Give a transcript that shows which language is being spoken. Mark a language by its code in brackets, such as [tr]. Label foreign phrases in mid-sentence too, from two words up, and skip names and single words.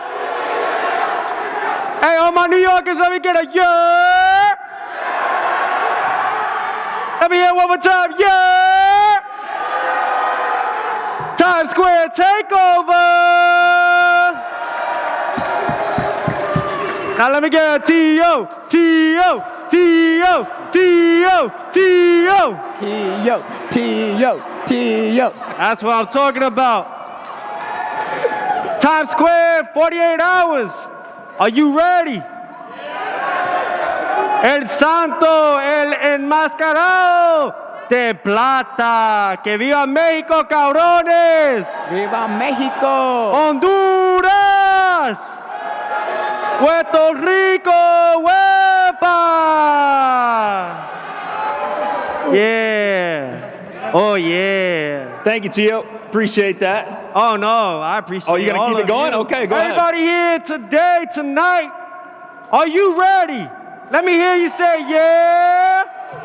[en] Hey, all my New Yorkers, let me get a yeah. Let me hear one more time, yeah. Times Square takeover. Now let me get a T.O., T.O., T.O., T.O., T.O. T.O., T.O., T.O. That's what I'm talking about. Times Square, 48 hours. Are you ready? [es] El Santo, el enmascarado de plata. Que viva México, cabrones. Viva México. Honduras. Puerto Rico, huepa. [en] Yeah. Oh, yeah. Thank you, Tio. Appreciate that. Oh, no, I appreciate it. Oh, you going to keep it going? You. Okay, go Everybody ahead. here today, tonight, are you ready? Let me hear you say, yeah.